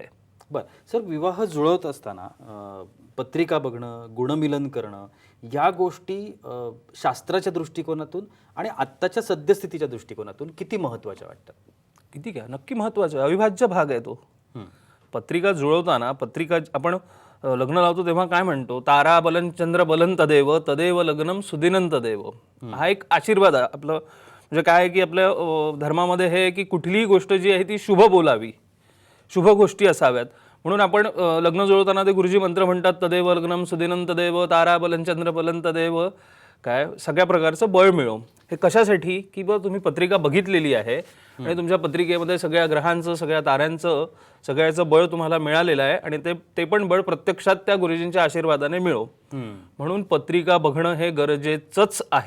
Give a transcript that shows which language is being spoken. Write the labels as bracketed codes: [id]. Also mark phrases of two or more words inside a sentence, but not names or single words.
[mr] बरं सर, विवाह जुळवत असताना पत्रिका बघणं, गुणमिलन करणं या गोष्टी शास्त्राच्या दृष्टिकोनातून आणि आत्ताच्या सद्यस्थितीच्या दृष्टिकोनातून किती महत्त्वाच्या वाटतात? किती काय, नक्की महत्त्वाचं, अविभाज्य भाग आहे तो. पत्रिका जुळवताना आपण लग्न लावतो तेव्हा काय म्हणतो, [sa] तारा बलन चंद्र बलन तदेव तदेव लग्नम सुदिनं तदेव. [mr] हा एक आशीर्वाद आहे आपलं. म्हणजे काय आहे की आपल्या धर्मामध्ये हे की कुठलीही गोष्ट जी आहे ती शुभ बोलावी, शुभ गोष्टी असाव्यात. म्हणून आपण लग्न जुळवताना ते गुरुजी मंत्र म्हणतात, [sa] तदेव लग्नम सुदिनं तदेव तारा बलन चंद्र बलन तदेव, [mr] काय सगळ्या प्रकारचं बळ मिळो. हे कशासाठी की बा तुम्ही पत्रिका बघितलेली आहे आणि तुमच्या पत्रिकेमध्ये सगळ्या ग्रहांचं, सगळ्या ताऱ्यांचं, सगळ्याचं बळ तुम्हाला मिळालेलं आहे आणि ते पण बळ प्रत्यक्षात त्या गुरुजींच्या आशीर्वादाने मिळो. म्हणून पत्रिका बघणं हे गरजेचंच आहे.